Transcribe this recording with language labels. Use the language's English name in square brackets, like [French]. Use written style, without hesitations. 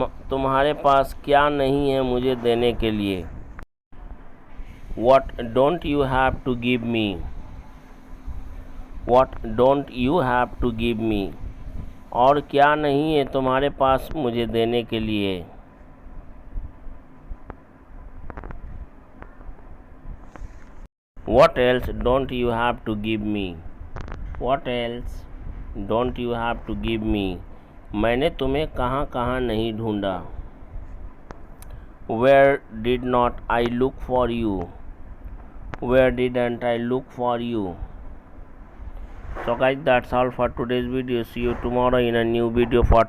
[Hindi] तुम्हारे पास क्या नहीं है मुझे देने के लिए? [English] What don't you have to give me? What don't you have to give me? [Hindi] और क्या नहीं है तुम्हारे पास मुझे देने के लिए? [English] What else don't you have to give me? What else don't you have to give me? [Hindi] मैंने तुम्हें कहाँ कहाँ नहीं ढूंढा। [English] Where did not I look for you? Where didn't I look for you? So guys, that's all for today's video. See you tomorrow in a new video for